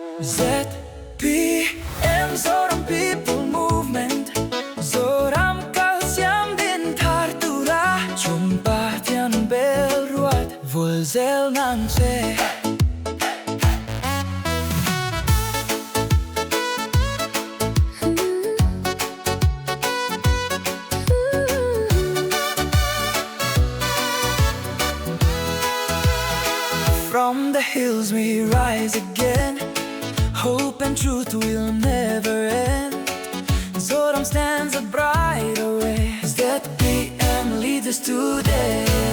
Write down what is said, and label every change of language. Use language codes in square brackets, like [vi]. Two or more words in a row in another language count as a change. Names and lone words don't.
[lus] ZPM Zoram People Movement Zoram Kalsiam Din Tartura Jumpa Tian Bel Ruat Vul Zel Ang Che. [en] From the hills we rise again. Hope and truth will never end. Zoram stands a brighter way. ZPM leads us today.